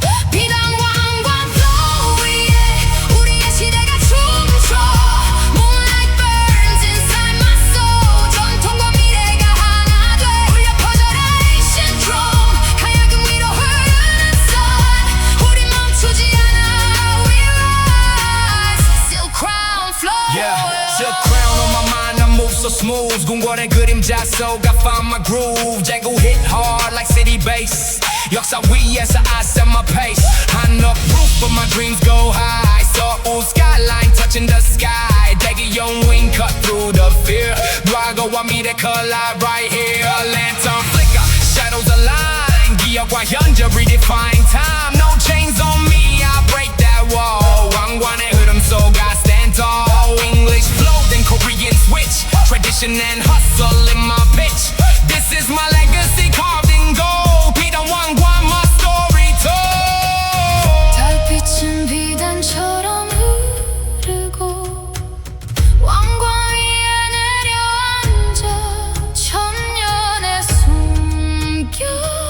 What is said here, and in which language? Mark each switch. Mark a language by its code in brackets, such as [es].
[ko] 비단 왕관 flow 위에 우리의 시대가 춤춰 [en] Moonlight burns inside my soul [ko] 전통과 미래가 하나 돼 울려 퍼져라 [en] ancient drum [ko] 가야금 위로 흐르는 sun 우리 멈추지 않아 [en] we rise silk crown flow Yeah, silk crown on my mind, I move so smooth. [ko] 궁궐의 그림자 속 [en] I found my groove. Jangle hit hard like city bass. [ko] 역사 위에서 [en] I set my pace. High enough roof, but my dreams go high. 서울 skyline touching the sky. 대기용 wing cut through the fear. [ko] 과거와 미래 [en] collide right here. Lantern flicker, shadows align. [ko] 기억과 현재 [en] redefine time. No chains on me, I break that wall. [ko] 왕관의 흐름 속 [en] I stand tall. English flow, then Korean switch. Tradition and hustle in my pitch. This is my legacy carved in gold. [ko] 비단 왕관 [en] my story told. [ko] 달빛은 비단처럼 흐르고 왕관 위에 내려앉아 천년의 숨결